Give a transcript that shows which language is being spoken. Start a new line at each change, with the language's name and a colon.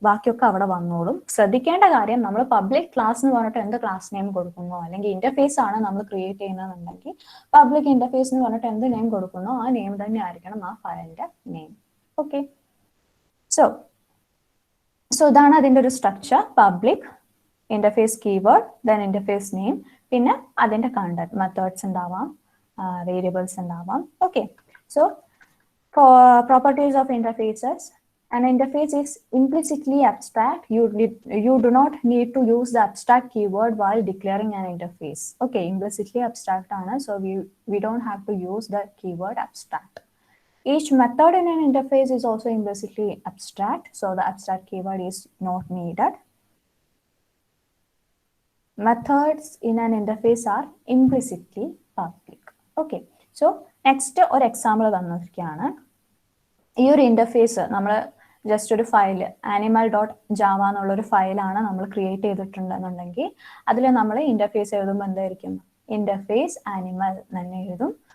Malayalam: ബാക്കിയൊക്കെ അവിടെ വന്നോളും. ശ്രദ്ധിക്കേണ്ട കാര്യം, നമ്മൾ പബ്ലിക് ക്ലാസ് എന്ന് പറഞ്ഞിട്ട് എന്ത് ക്ലാസ് നെയിം കൊടുക്കുന്നോ അല്ലെങ്കിൽ ഇന്റർഫേസ് ആണ് നമ്മൾ ക്രിയേറ്റ് ചെയ്യുന്നതെന്നുണ്ടെങ്കിൽ പബ്ലിക് ഇന്റർഫേസ് എന്ന് പറഞ്ഞിട്ട് എന്ത് നെയിം കൊടുക്കുന്നോ ആ നെയിം തന്നെ ആയിരിക്കണം ആ ഫയലിന്റെ നെയിം. ഓക്കെ, സോ ഇതാണ് അതിന്റെ ഒരു structure. Public interface keyword, then interface name, പിന്നെ അതിന്റെ കണ്ടന്റ് മെത്തേഡ്സ് ഉണ്ടാവാം, വേരിയബിൾസ് ഉണ്ടാവാം.
English: Okay, so properties of interfaces. An interface is implicitly abstract. You do not need to use the abstract keyword while declaring an interface. Okay, implicitly abstract ആണ്, so we don't have to use the keyword abstract. Each method in an interface is also implicitly abstract, so the abstract keyword is not needed. Methods in an interface are implicitly public.
Malayalam: Okay, so next ഒരു example തന്നിരിക്കുകയാണ്. ഈ ഒരു interface നമ്മൾ just ഒരു file animal dot Java എന്നുള്ളൊരു ഫയലാണ് നമ്മൾ create ചെയ്തിട്ടുണ്ടെന്നുണ്ടെങ്കിൽ അതിൽ നമ്മൾ ഇന്റർഫേസ് എഴുതുമ്പോൾ എന്തായിരിക്കും, ഇന്റർഫേസ് ആനിമൽ തന്നെ എഴുതും.